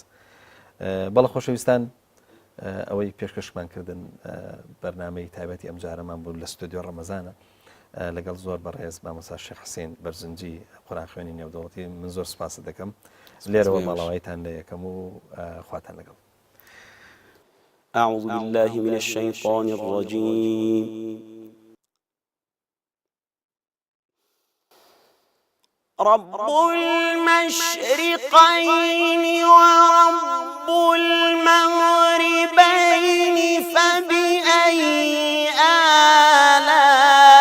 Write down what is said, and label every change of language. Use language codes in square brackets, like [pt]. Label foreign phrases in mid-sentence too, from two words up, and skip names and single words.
[ckb] بەڵە خۆشەویستان ئەوەی پێشکەشمان کردن بەرنامەی تایبەتی ئەم جارەمان بوو لە ستودیۆ ڕەمەزانە لەگەڵ زۆر بەڕێز مامۆستا شێخ حوسێن بەرزنجی قورئان خوێنی نێودەوڵەتی من زۆر سوپاس دەکەم لێرەوە ماڵاوایتان لە یەکەم و خواتان لەگەڵ. [ar] أعوذ بالله من الشيطان الرجيم. رب المشرقين ورب المغربين فبأي آلاء